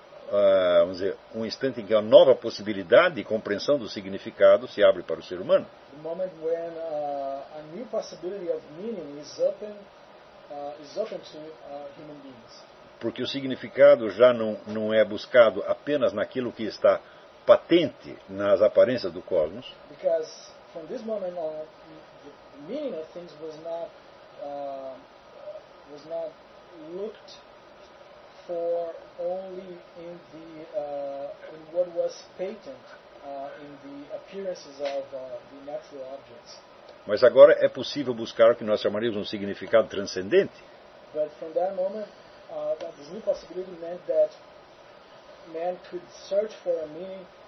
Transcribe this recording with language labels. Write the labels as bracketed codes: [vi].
[pt] vamos dizer, um instante em que a nova possibilidade de compreensão do significado se abre para o ser humano. [en] The moment when a new possibility of meaning is open to human beings. [pt] Porque o significado já não é buscado apenas naquilo que está patente nas aparências do cosmos. [en] Because from this moment on, the meaning of things was not looked for only in the in what was patent in the appearances of the natural objects. [pt] Mas agora é possível buscar o que nós chamaríamos um significado transcendente. [en] But from that moment, this new possibility meant that man could search for a meaning.